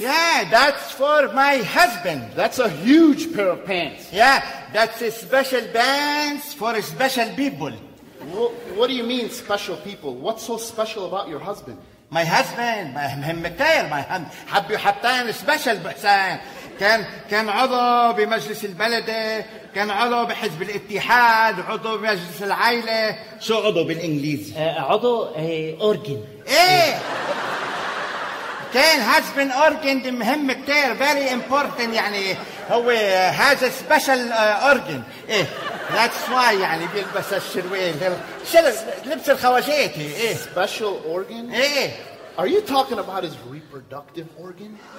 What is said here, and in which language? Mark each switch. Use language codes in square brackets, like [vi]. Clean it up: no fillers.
[en] Yeah, that's for my husband. That's a huge pair of pants. Yeah, that's a special pants for special people. What do you mean special people? What's so special about your husband? My husband, my husband, special person. [ar] كان عضو بمجلس البلدة كان عضو بحزب الاتحاد عضو بمجلس العائلة شو عضو بالإنجليزي؟ عضو أورجن إيه كان هازبن أورجن مهم كتير [en] very important [ar] يعني هو هذا special أورجن إيه [en] that's why [ar] يعني بيلبس الشرويل لبس الخواجيت إيه [en] special organ؟ [ar] إيه [en] are you talking about his reproductive organ؟